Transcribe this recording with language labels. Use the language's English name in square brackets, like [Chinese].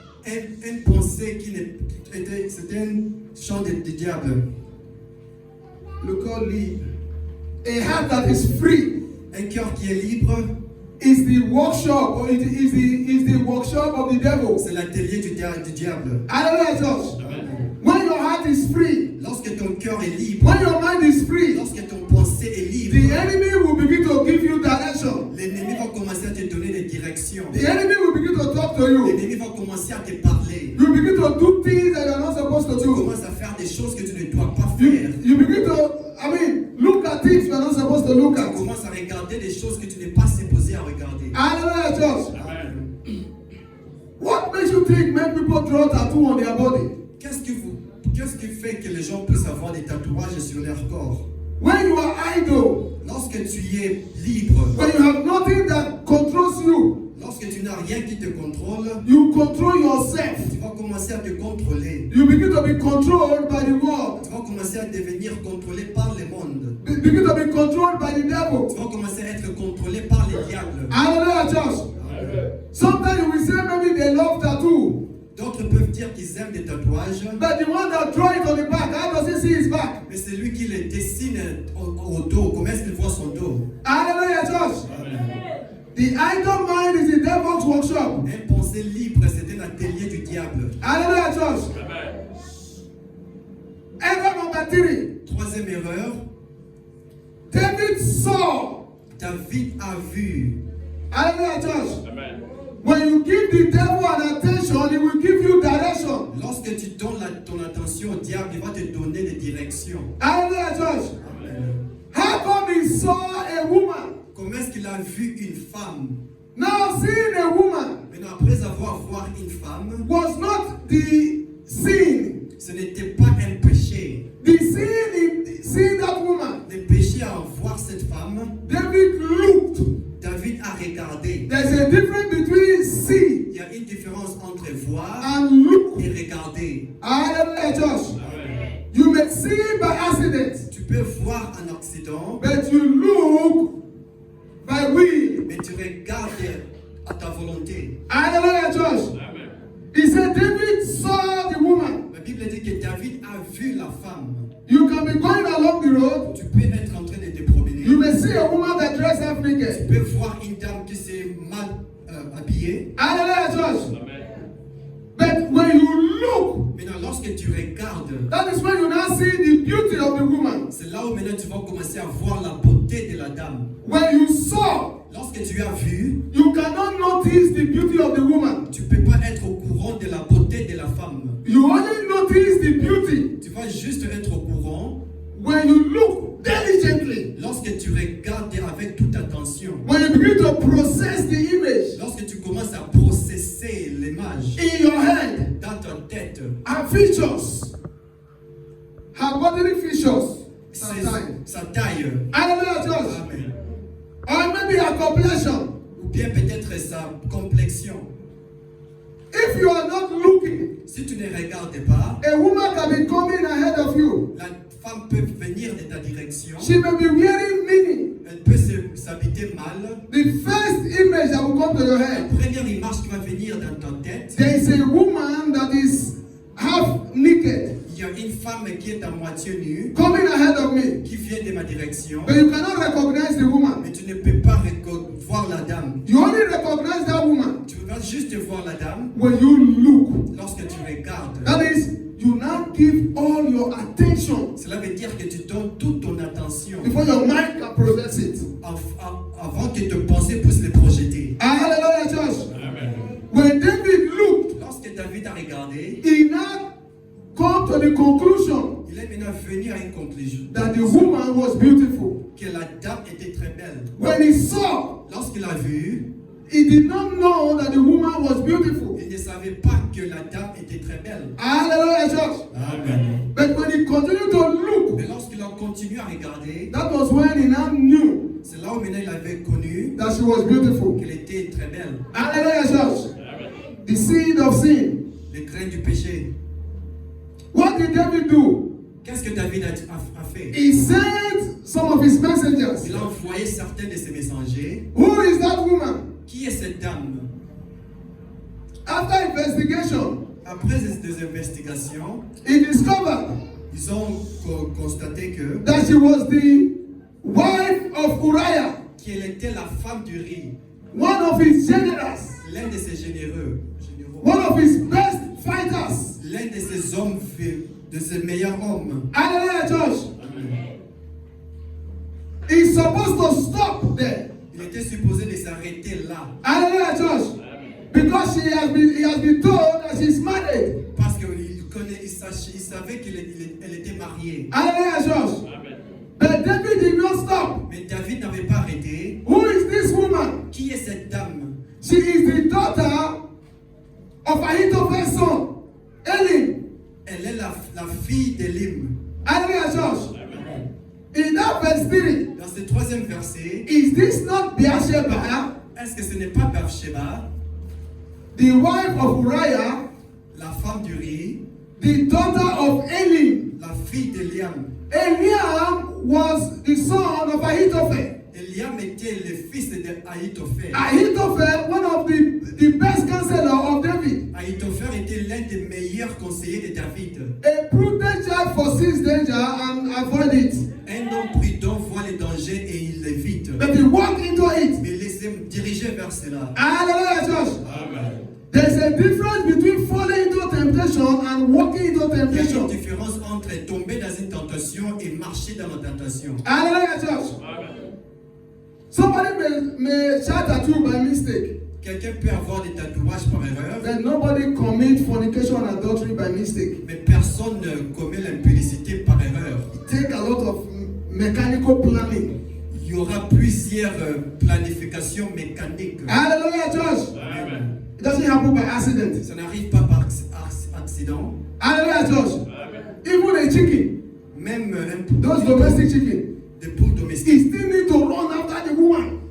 [French] Un pensée c'était un chant de diable. Le cœur libre. [English] A heart that is free [French] Un cœur qui est libre, [English] is the workshop, or it is the workshop of the devil. [French] c'est l'atelier du diable. [English] Hallelujah, church. When your heart is free, [French] Lorsque ton cœur est libre, [English] when your mind is free, [French] lorsque ton pensée est [English] the [French] libre, [English] enemy will begin to give you direction. [French] l'ennemi va commencer à te donner des directions. [English] The enemy will begin to talk to you. [French] L'ennemi va commencer à te parler. [English] You begin to do things that you are not supposed to [French] Tu [English] do. [French] commences à faire des choses que tu ne dois pas faire. [English] You begin to, look at things you are not supposed to look [French] Tu [English] at. [French] commences à regarder des choses que tu n'es pas supposé à regarder. [English] Hallelujah, church. Amen. What makes you think many people draw tattoo on their body? [French] Qu'est-ce qui fait que les gens puissent avoir des tatouages sur leur corps? [English] When you are idle, [French] Lorsque tu es libre, [English] when you have nothing that controls you, [French] lorsque tu n'as rien qui te contrôle, [English] you control yourself. [French] tu vas commencer à te contrôler. [English] You begin to be controlled by the world. [French] Tu vas commencer à devenir contrôlé par le monde. [English] You begin to be controlled by the devil. [French] Tu vas commencer à être contrôlé par les diables. [English] Hallelujah, church. Sometimes you will say maybe they love tattoo, [French] D'autres peuvent dire qu'ils aiment des tatouages, [English] but the one that draw it on the back, how does he see his back? [French] mais c'est lui qui les dessine au dos. Comment est-ce qu'il voit son dos? [English] Hallelujah, church. The idle mind is the devil's workshop. [French] Un pensée libre, c'est un atelier du diable. [English] Hallelujah, church. Error number three. [French] Troisième erreur, [English] saw. [French] David a vu. [English] Hallelujah, church. Amen. When you give the devil an attention, he will give you direction. [French] Lorsque tu donnes ton attention au diable, il va te donner des directions. [English] Hallelujah, church. Amen. How come he saw a woman? [French] Comment est-ce qu'il a vu une femme? [English] Now seeing a woman [French] Maintenant, après avoir vu une femme, [English] was not the sin. [French] ce n'était pas un péché. [English] The sin in seeing that woman, [French] Le péché à voir cette femme, [English] David looked. [French] David a regardé. [English] There's a difference between see [French] Il y a une différence entre voir [English] and look. [French] et regarder. [English] Hallelujah, church. Amen. You may see by accident, [French] Tu peux voir un accident, [English] but you look by will. [French] mais tu regardes à ta volonté. [English] Hallelujah, church. Amen. He said David saw the woman. [French] La Bible dit que David a vu la femme. [English] You can be going along the road. [French] Tu peux être en train de te promener. [English] You may see a woman that dressed half [French] Tu [English] naked. [French] peux voir une dame qui s'est mal habillée. [English] Hallelujah, church. Amen. But when you look, [French] Maintenant, lorsque tu regardes, [English] that is when you now see the beauty of the woman. [French] c'est là où maintenant tu vas commencer à voir la beauté de la dame. [English] When you saw, [French] Lorsque tu as vu, [English] you cannot notice the beauty of the woman. [French] tu ne peux pas être au courant de la beauté de la femme. [English] You only notice the beauty [French] Tu vas juste être au courant [English] when you look diligently. [French] lorsque tu regardes avec toute attention. [English] When you begin to process the image [French] Lorsque tu commences à processer l'image [English] in your head, [French] dans ta tête, [English] her features, her bodily features, sometimes. [French] sa taille, [English] Hallelujah, church. amen, Or maybe her complexion. [French] ou bien peut-être sa complexion. [English] If you are not looking, [French] Si tu ne regardes pas, [English] a woman can be coming ahead of you. [French] la femme peut venir de ta direction, [English] She may be wearing mini. [French] elle peut s'habiller mal. [English] The first image that will come to your [French] La [English] head, [French] première image qui va venir dans ta tête, [English] there is a woman that is half naked [French] il y a une femme qui est à moitié nue, [English] coming ahead of me. [French] qui vient de ma direction, [English] But you cannot recognize the woman. [French] mais tu ne peux pas voir la dame. [English] You only recognize that woman [French] Tu vas juste voir la dame [English] when you look. [French] lorsque tu regardes. [English] That is, you now give all your attention [French] Cela veut dire que tu donnes toute ton attention [English] before your mind can process it. [French] avant que tes pensées puissent les projeter. [English] Hallelujah, church. Amen. When David looked, [French] Lorsque David a regardé, [English] he now come to the conclusion [French] il est maintenant venu à une conclusion [English] that the woman was beautiful. [French] que la dame était très belle. [English] When he saw, [French] Lorsqu'il a vu, [English] he did not know that the woman was beautiful. [French] il ne savait pas que la dame était très belle. [English] Hallelujah, church. Amen. But when he continued to look, [French] Mais lorsqu'il a continué à regarder, [English] that was when he now knew [French] c'est là où maintenant il avait connu [English] that she was beautiful. [French] qu'elle était très belle. [English] Hallelujah, church. Amen. The seed of sin. [French] Les graines du péché. [English] What did David do? [French] Qu'est-ce que David a fait? [English] He sent some of his messengers. [French] Il a envoyé certains de ses messagers. [English] Who is that woman? [French] Qui est cette dame? [English] After investigation, [French] Après des investigations, [English] he discovered [French] ils ont constaté que [English] that she was the wife of Uriah, [French] qu'elle était la femme du riz, [English] one of his generals, [French] l'un de ses généraux, [English] one of his best fighters. [French] l'un de ses hommes, de ses meilleurs hommes. [English] Hallelujah, church. Amen. He's supposed to stop there. [French] Il était supposé de s'arrêter là [English] Hallelujah, church. Amen. Because he has been told that she's married. [French] parce qu'il savait qu'elle était mariée. [English] Hallelujah, church. Amen. But David did not stop. [French] Mais David n'avait pas arrêté. [English] Who is this woman? [French] Qui est cette dame? [English] She is the daughter of Ahithophel's son, Elim. [French] Elle est la fille d'Élim. [English] Hallelujah, church. Amen. In that verse 3, [French] Dans ce troisième verset, [English] is this not Bathsheba, [French] est-ce que ce n'est pas Bathsheba, [English] the wife of Uriah, [French] la femme du riz, [English] the daughter of Elim? [French] la fille d'Eliam? [English] Eliam was the son of Ahithophel. [French] Eliam était le fils d'Ahitophel. [English] Ahithophel, one of the best counselor of David. [French] Ahitophel était l'un des meilleurs conseillers de David. [English] A prudent child foresees danger and avoid it. [French] Un homme prudent voit les dangers et il l'évite. [English] But he walked into it. [French] Mais laissez-moi diriger vers cela. [English] Hallelujah, church. Amen. There's a difference between falling into temptation and walking into [French] Il y a une [English] temptation. [French] différence entre tomber dans une tentation et marcher dans la tentation. [English] Hallelujah, church. Amen. Somebody may shout at you by mistake. [French] Quelqu'un peut avoir des tatouages par erreur, [English] Then nobody commit fornication and adultery by mistake. [French] mais personne ne commet l'impudicité par erreur. [English] It take a lot of mechanical planning. [French] Il y aura plusieurs planifications mécaniques. [English] Hallelujah, church. Amen. It doesn't happen by accident. [French] Ça n'arrive pas par accident. [English] Hallelujah, church. Even a chicken, [French] Même [English] those domestic chicken, [French] des poules [English] he [French] domestiques, [English] still need to run after the woman